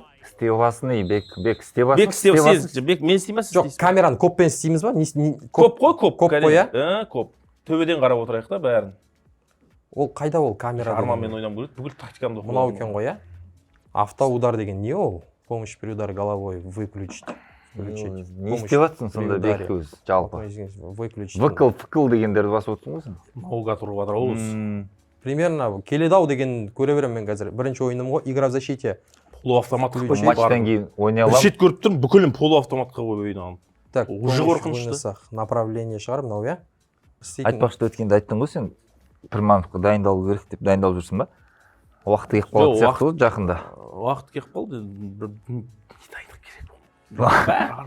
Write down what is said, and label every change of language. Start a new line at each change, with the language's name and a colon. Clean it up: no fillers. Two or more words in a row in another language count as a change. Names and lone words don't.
Kazakh: Істей аласың, Бек істей аласың. Бек істей аласың. Бек мен істеймін, сіз Жоқ, істейсіз. камераны көппен істейміз ба? Көп қой, көп. Көп қой, иә? Көп. Төбеден қарап отырайық да бәрін. Ол қайда ол камера? Арманмен ойнам керек. Бүкіл тактикамды оқып. Мынау екен ғой, иә? Автоудар деген не ол?
Russian: Помощь при ударе головой выключить.
Kazakh: Не істеп жатсың сонда Бек өз жалпы?
Russian: Выключить.
Kazakh: Выкл дегендерді басып отырсың ғой сен? Мауға тұрып жатыр ол. Примерно келеді-ау деген көре беремін мен қазір. Бірінші ойыным ғой,
Russian: игра в защите.
Kazakh: Полуавтомат қойып Матчтан кейін ойнай бір аламын. шет көріп тұрмын, бүкілін полуавтоматқа қойып ойнағанмын. Так, Уже қорқынышты. Направление шығар мынау, иә? Айтпақшы өткенде айттың ғой сен Пірмановқа дайындалу керек деп дайындалып жүрсің ба? Уақыты келіп қалады сияқты ғой жақында. Уақыт келіп қалды. Дайындық керек болды.